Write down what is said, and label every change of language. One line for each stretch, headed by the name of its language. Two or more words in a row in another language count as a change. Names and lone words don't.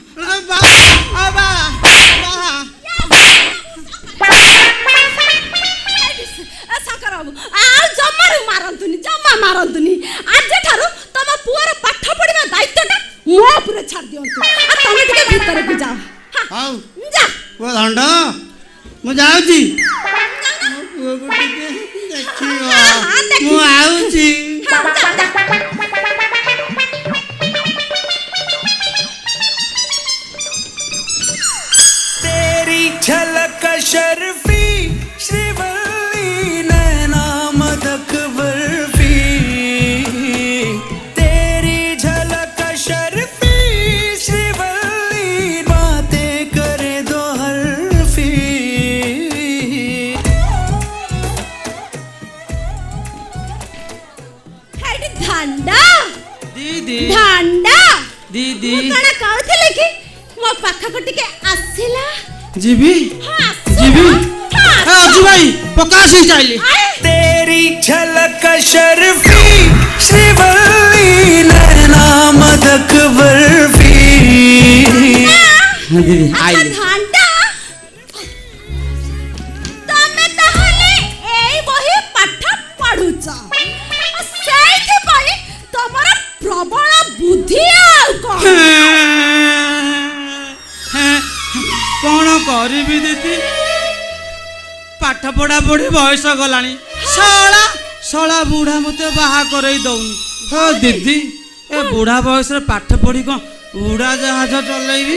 Odia: ଶଙ୍କର ବାବୁ ଆଉ ଜମାରୁ ଜମା ମାରନ୍ତୁନି ଆଜିଠାରୁ ତମ ପୁଅର ପାଠ ପଢିବା ଦାୟିତ୍ୱଟା ମୋ ଉପରେ ଛାଡି ଦିଅନ୍ତୁ ଆଉ ତମେ ଟିକେ ଭିତରକୁ ଯାଅ ହଉ ଯା ପୁଅ ଦଣ୍ଡ ମୁଁ ଯାଉଛି ମୋ ପୁଅକୁ ଟିକେ ଦେଖିବ ମୁଁ ଆଉଛି
Hindi: तेरी झलक शर्फी श्रीवल्ली नैना मदक बर्फी तेरी झलक शर्फी श्रीवल्ली बातें करे दो हरफी
Odia: ହେଡି ଧଣ୍ଡା दीदी धंडा दीदी ମୁଁ କଣ କହୁଥିଲି କି ମୋ ପାଖକୁ ଟିକେ ଆସିଲା ଯିବି ଯିବି ଅଜୁ ଭାଇ ପ୍ରକାଶ ଚାଇଲି
Hindi: तेरी झलक शर्फी श्रीवल्ली नैना मदक बर्फी
Odia: दीदी ଆଚ୍ଛା ଧଣ୍ଡା ତମେ ତାହେଲେ ଏଇ ବହି ପାଠ ପଢୁଛ ସେଇଥିପାଇଁ ତମର ପ୍ରବଳ ବୁଦ୍ଧି ଆଉ କଣ କରିବି ଦିଦି ପାଠ ପଢା ପଢି ବୟସ ଗଲାଣି ଶଳା ବୁଢା ମତେ ବାହା କରେଇ ଦଉନି ହଁ ଦିଦି ଏ ବୁଢା ବୟସରେ ପାଠ ପଢି କଣ ଉଡାଜାହାଜ ଚଲେଇବି